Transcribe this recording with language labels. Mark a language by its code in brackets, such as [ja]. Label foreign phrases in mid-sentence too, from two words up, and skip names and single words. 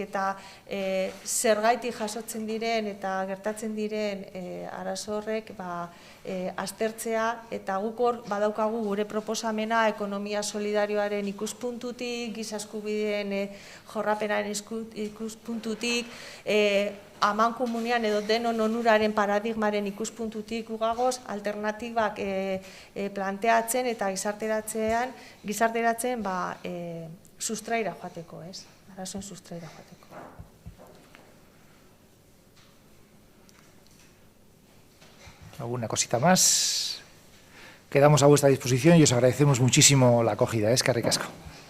[eu] eta zergaitik jasotzen diren eta gertatzen diren arazo horrek aztertzea, eta guk hor badaukagu gure proposamena ekonomia solidarioaren ikuspuntutik, giza eskubideen jorrapenaren ikuspuntutik, amankomunean edo denon onuraren paradigmaren ikuspuntutik ugagoz, alternatibak planteatzen eta gizarteratzen sustraira joateko, ez? Arazoen sustraira joateko. [es] ¿Alguna cosita más? Quedamos a vuestra disposición y os agradecemos muchísimo la acogida. [eu] Eskerrik asko.